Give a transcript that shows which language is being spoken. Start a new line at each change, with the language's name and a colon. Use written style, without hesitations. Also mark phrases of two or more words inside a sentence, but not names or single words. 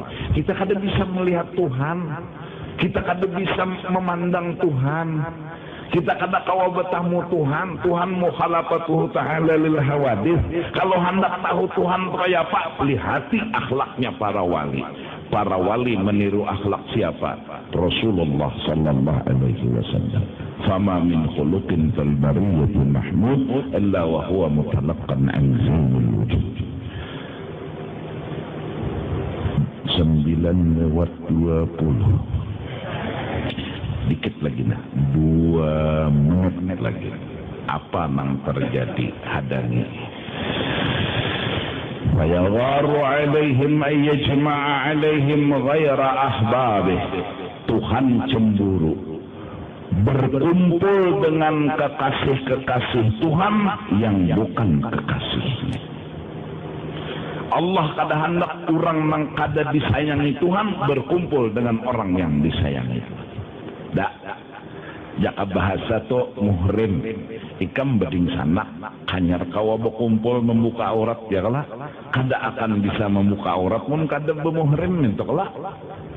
Banjar: Kita kada bisa melihat Tuhan, kita kada bisa memandang Tuhan, kita kada kawa betamu Tuhan. Tuhan
Arabic: مخالفته تعالى للحوادث.
Banjar: Kalau hendak tahu Tuhan kaya apa, lihati akhlaknya para wali. Para wali meniru akhlak siapa?
Arabic: رسول الله صلى الله عليه وسلم. فما من خلق في البرية محمود إلا وهو متلقى عن زين الوجود.
Banjar: 9:20. Dikit lagi nah, 2 menit lagi. Apa nang terjadi? Hadangi.
Arabic: فيغار عليهم أن يجمع عليهم غير أحبابه.
Indonesian: Tuhan cemburu berkumpul dengan kekasih-kekasih Tuhan yang bukan kekasihnya.
Banjar: Allah kada hendak orang nang kada disayangi Tuhan berkumpul dengan orang yang disayangi. Dak, jaka bahasa to muhrim, ikam beding sanak, hanyar kawa berkumpul membuka aurat ya kalah, kada akan bisa membuka aurat mun kada bermuhrim itu kalah.